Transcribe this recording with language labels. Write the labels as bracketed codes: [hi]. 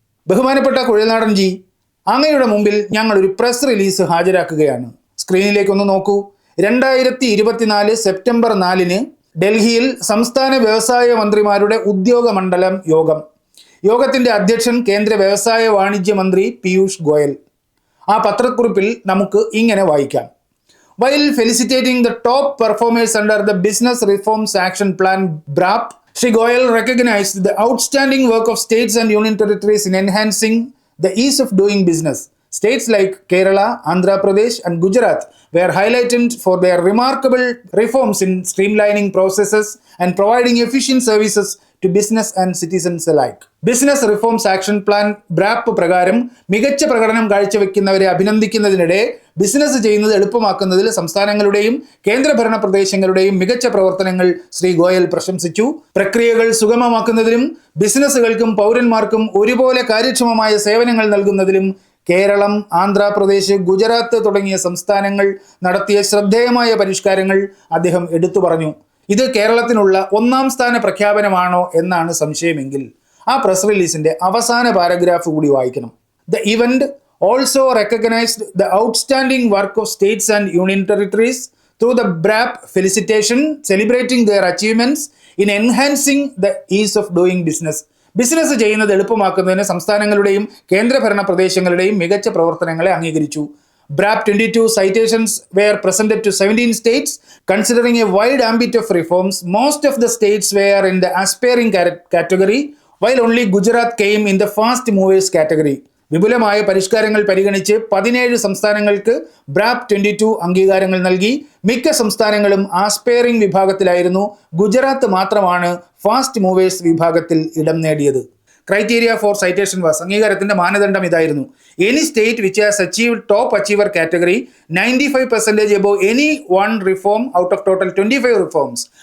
[ml] ബഹുമാനപ്പെട്ട കുഴൽനാടൻ ജി, അങ്ങയുടെ മുമ്പിൽ ഞങ്ങളൊരു പ്രസ് റിലീസ് ഹാജരാക്കുകയാണ്. സ്ക്രീനിലേക്കൊന്ന് നോക്കൂ. 2024 സെപ്റ്റംബർ 4 ഡൽഹിയിൽ സംസ്ഥാന വ്യവസായ മന്ത്രിമാരുടെ ഉദ്യോഗ മണ്ഡലം യോഗത്തിൻ്റെ അധ്യക്ഷൻ കേന്ദ്ര വ്യവസായ വാണിജ്യ മന്ത്രി പീയൂഷ് ഗോയൽ. ആ പത്രക്കുറിപ്പിൽ നമുക്ക് ഇങ്ങനെ വായിക്കാം: [en] While felicitating the top performers under the Business Reforms Action Plan (BRAP), Shri Goyal recognized the outstanding work of states and union territories in enhancing the ease of doing business. States like Kerala, Andhra Pradesh and Gujarat were highlighted for their remarkable reforms in streamlining processes and providing efficient services to business and citizens alike. [ml] Business reforms action plan ബ്രാപ്പ് പ്രകാരം മികച്ച പ്രകടനം കാഴ്ചവെക്കുന്നവരെ അഭിനന്ദിക്കുന്നതിനിടെ business ചെയ്യുന്നത് എളുപ്പമാക്കുന്നതിൽ സംസ്ഥാനങ്ങളുടെയും കേന്ദ്രഭരണ പ്രദേശങ്ങളുടെയും മികച്ച പ്രവർത്തനങ്ങൾ ശ്രീ ഗോയൽ പ്രശംസിച്ചു. പ്രക്രിയകൾ സുഗമമാക്കുന്നതിലും ബിസിനസ്സുകൾക്കും പൗരന്മാർക്കും ഒരുപോലെ കാര്യക്ഷമമായ സേവനങ്ങൾ നൽകുന്നതിലും കേരളം, ആന്ധ്രാപ്രദേശ്, ഗുജറാത്ത് തുടങ്ങിയ സംസ്ഥാനങ്ങൾ നടത്തിയ ശ്രദ്ധേയമായ പരിഷ്കാരങ്ങൾ അദ്ദേഹം എടുത്തു പറഞ്ഞു. ഇത് കേരളത്തിനുള്ള ഒന്നാം സ്ഥാന പ്രഖ്യാപനമാണോ എന്നാണ് സംശയമെങ്കിൽ ആ പ്രസ് റിലീസിന്റെ അവസാന പാരഗ്രാഫ് കൂടി വായിക്കണം. [en] The event also recognised the outstanding work of states and union territories through the BRAP felicitation celebrating their achievements in enhancing the ease of doing business. [ml] Business ചെയ്യുന്നത് എളുപ്പമാക്കുന്നതിന് സംസ്ഥാനങ്ങളുടെയും കേന്ദ്രഭരണ പ്രദേശങ്ങളുടെയും മികച്ച പ്രവർത്തനങ്ങളെ അംഗീകരിച്ചു. [en] BRAP 22 citations were presented to 17 states. Considering a wide ambit of reforms, most of the states were in the aspiring category, while only Gujarat came in the fast movers category. [ml] വിപുലമായ പരിഷ്കാരങ്ങൾ പരിഗണിച്ച് 17 സംസ്ഥാനങ്ങൾക്ക് BRAP 22 അംഗീകാരങ്ങൾ നൽകി. മിക്ക സംസ്ഥാനങ്ങളും aspiring വിഭാഗത്തിലായിരുന്നു. Gujarat മാത്രമാണ് fast movers വിഭാഗത്തിൽ ഇടം നേടിയത്. [en] criteria for citation was, [ml] അംഗീകാരത്തിന്റെ മാനദണ്ഡം ഇതായിരുന്നു: [en] Any state which has achieved top achiever category 95% above any one reform out of total 25 reforms.